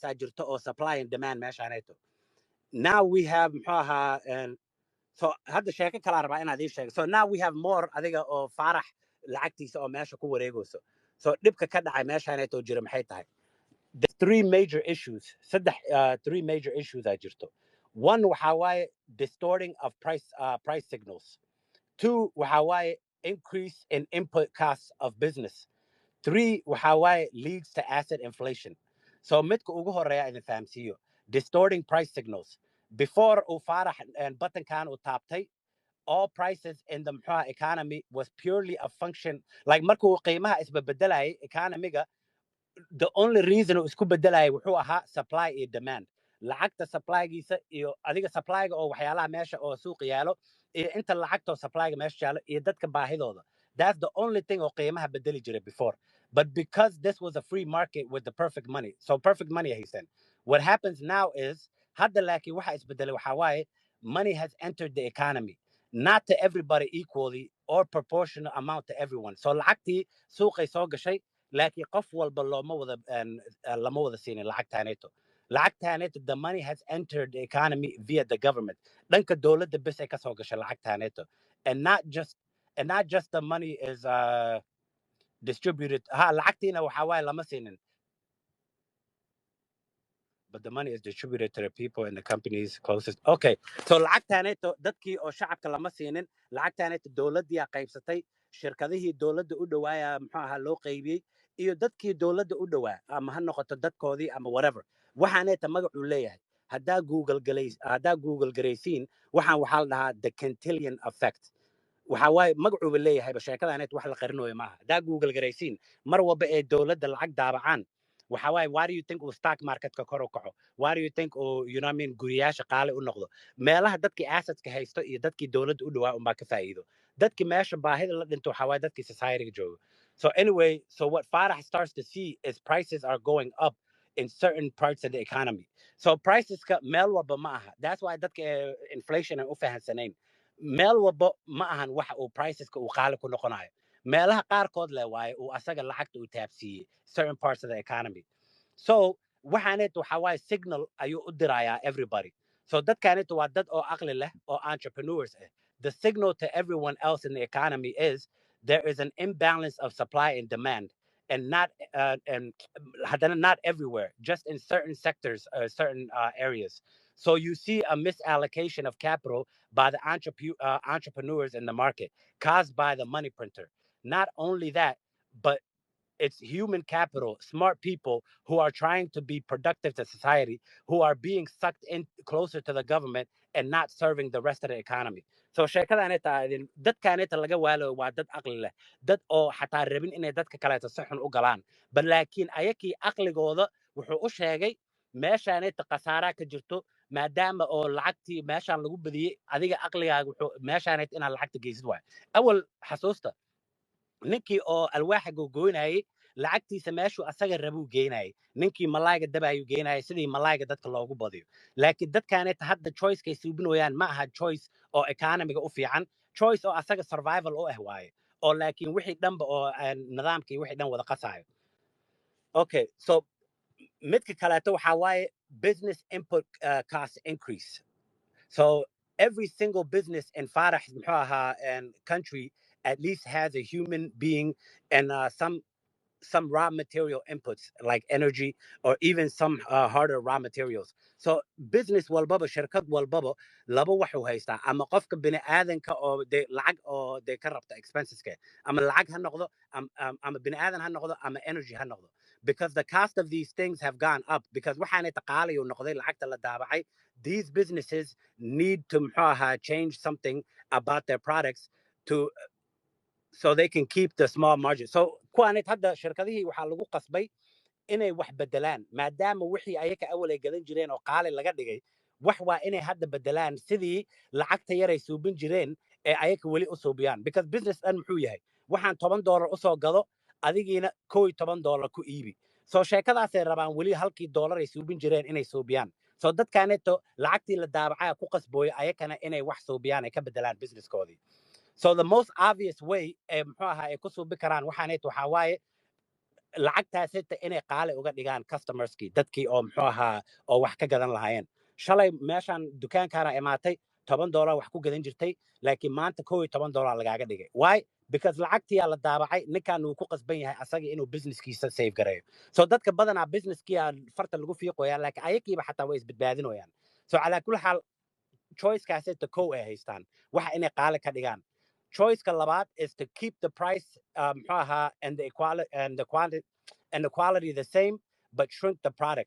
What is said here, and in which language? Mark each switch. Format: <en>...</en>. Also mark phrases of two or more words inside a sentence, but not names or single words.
<so>aa jirto oo</so> <en>supply and demand</en> <so>meeshaaneeto</so> <en>now we have</en> <so>muxuu ahaa so hadda sheeko kalaa rabaa inaad ii sheego</so> <en>so now we have more</en> <so>adiga oo faarax lacagtiisa oo meesha ku wareegayso so dhibka ka dhacay meeshaaneeto jira maxay tahay</so> <en>the three major issues three major issues</en> <so>aa jirto</so> <en>one</en> <so>waxa waaye</so> <en>distorting of price signals two</en> <so>waxa waaye</so> <en>increase in input costs of business three</en> <so>waxa waaye</so> <en>leads to asset inflation so</en> <so>midka ugu horeeya idin fahamsiiyo</so> <en>distorting price signals before</en> <so>uu faarax buttonkan uu taabtay</so> <en>all prices in the economy was purely a function like</en> <so>markuu qiimaha isbedelayay economiga</so> <en>the only</en> <so>reason uu isku bedelayay wuxuu ahaa supply iyo demand lacagta supplygiisa iyo adiga supplyga oo waxyaalaha meesha oo suuq yaalo iyo inta lacagta oo supplyga meesha yaalo iyo dadka baahidooda</so> <en>that's the only thing</en> <so>oo qiimaha bedeli jiray</so> <en>before but because this was a free market with the perfect money so perfect money</en> <so>haysan</so> <en>what happens now is</en> <so>hadda laakiin waxa isbedelay waxa waaye</so> <en>money has entered the economy, not to everybody equally or proportional amount to everyone.</en> <so>So lacagtii suuqay soo gashay, laakiin qof walba lama wada siinin lacagtaaneeto. Lacagtaaneeto,</so> <en>the money has entered the economy via the government.</en> <so>Dhanka dowladda bes ay ka soo gashay lacagtaaneeto.</so> <en>And not just the money is distributed.</en> <so>Lacagtiina waxaa waaye lama siinin.</so> <en>But the money is distributed to the people and the companies closest.</en> <so>Okay, so lacagtaaneeto dadkii oo shacabka lama siinin, lacagtaaneeto dowladdii qaybsatay, shirkadihii dowladda u dhawaaya muxuu ahaa loo qaybiyey, iyo dadkii dowladda u dhawaa ama ha noqoto dadkoodii ama whatever. Waxaaneeta magacuu leeyahay. Haddaa Google garaysiin, waxaa la dhahaa the Cantillon effect. waxa waaye magacuuba leeyahayba sheekadaaneet wax la qarinayo maaha. Haddaa Google garaysiin, mar walba ee dowladda lacag daabacaan, waxa waaye</so> <en>why do you think</en> <so>uu stock marketka kor u kaco?</so> <en>Why do you think</en> <so>uu guriyaasha qaali u noqdo? Meelaha dadkii assetska haysto iyo dadkii dowladda u dhawaa unbaa ka faa'iido. Dadkii meesha baahida la dhinto waxa waaye dadkii society-ga jooga.</so> <en>So anyway, so what Farah starts to see is prices are going up in certain parts of the economy.</en> <so>So priceska meel walba ma aha.</so> <en>That's why</en> <so>dadka inflation aan u fahansanayn. Meel walba ma ahan waxa uu priceska uu qaali ku noqonayo. Meelaha qaarkood leh waaye uu asaga lacagta uu taabsiiyey</so> <en>certain parts of the economy.</en> <so>So waxaaneet waxa waaye signal ayuu u dirayaa everybody. So dadkaaneet waa dad oo aqli leh oo entrepreneurs ah.</so> <en>The signal to everyone else in the economy is there is an imbalance of supply and demand, and not everywhere, just in certain sectors, certain areas. So you see a misallocation of capital by the entrepreneurs in the market caused by the money printer. Not only that, but it's human capital, smart people who are trying to be productive to society, who are being sucked in closer to the government and not serving the rest of the economy.</en> <so>So sheekadaaneta dadkaaneta laga waalo waa dad aqli leh, dad oo xataa rabin inay dadka kaleeto si xun u galaan. But laakiin ayakii aqligooda wuxuu u sheegay meeshaaneta khasaaraa ka jirto, maadaama oo lacagtii meeshaan lagu badiyey, adiga aqligaaga wuxuu meeshaanet inaad lacagta geysid waay. Awal xasuusta ninkii oo alwaaxa gogoynayay lacagtiisa meeshuu asaga rabuu geynayay, ninkii malaayga dabayuu geynayay sidii malaayga dadka loogu badiyo. Laakiin dadkaaneeta hadda choicekay suubinayaan ma aha choice oo economiga u fiican, choice oo asaga survival u ah waaye, oo laakiin wixii dhanba oo nidaamkii wixii dhan wada qasayo. Okay, so midka kaleeto waxaa waaye</so> <en>business input cost increase. So every single business in Farah's country at least has a human being and some raw material inputs like energy or even some harder raw materials.</en> <so>So business walbaba, shirkad walbaba, laba waxu haystaa ama qofka bini aadanka oo de lacag oo de ka rabta expenseska ama lacag ha noqdo ama bini aadan ha noqdo ama energy ha noqdo,</so> <en>because the cost of these things have gone up because</en> <so>waxaanay taqaalayo noqday lacagta la daabacay.</so> <en>These businesses need to change something about their products to so they can keep the small margin.</en> <so>So kuwaanet hadda shirkadihii waxaa lagu qasbay inay wax bedelaan maadaama wixii ayaka awal ay gadan jireen oo qaali laga dhigay, wax waa inay hadda bedelaan sidii lacagta yar ay suubin jireen ee ayaka weli u suubiyaan. Because business dhan muxuu yahay, waxaan $10 u soo gado adigiina $11 ku iibi. So sheekadaasay rabaan weli halkii dollar ay suubin jireen inay suubiyaan. So dadkaaneeto lacagtii la daabacaya ku qasbooyo ayakana inay wax suubiyaan ay ka bedelaan businesskoodii. So</so> <en>the most obvious way</en> <so>ay ku suubi karaan waxaaneet waxaa waaye lacagtaasita inay qaali uga dhigaan customerskii, dadkii oo oo wax ka gadan lahaayeen. Shalay meeshaan dukaankaana imaatay $10 wax ku gadan jirtay, laakiin maanta $11 lagaaga dhigay. Why? Because lacagtiyaa la daabacay, ninkaan uu ku qasban yahay asaga inuu businesskiisa save gareeyo. So dadka badanaa businesskiyaa farta lagu fiiqoyaan, laakiin ayakiiba xataa way isbadbaadinayaan. So calaa kulli xaal choicekaasita kow ay haystaan waxa inay qaali ka dhigaan.</so> <en>Choice labaad is to keep the price and the equality and the quantity and the quality the same, but shrink the product.</en>